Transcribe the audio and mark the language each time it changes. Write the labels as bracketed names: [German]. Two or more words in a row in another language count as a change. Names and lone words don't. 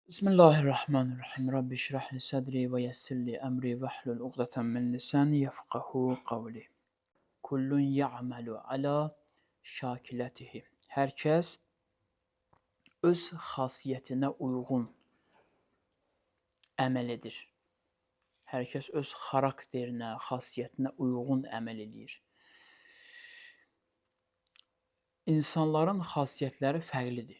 [Arabic] بسم الله الرحمن الرحيم. رب اشرح لي صدري ويسر لي أمري واحلل عقدة من لساني يفقهوا قولي. كل يعمل على شاكلته. [Azerbaijani] Hər kəs öz xasiyyətinə uyğun əməl edir. Hər kəs öz xarakterinə, xasiyyətinə uyğun əməl edir. İnsanların xasiyyətləri fərqlidir.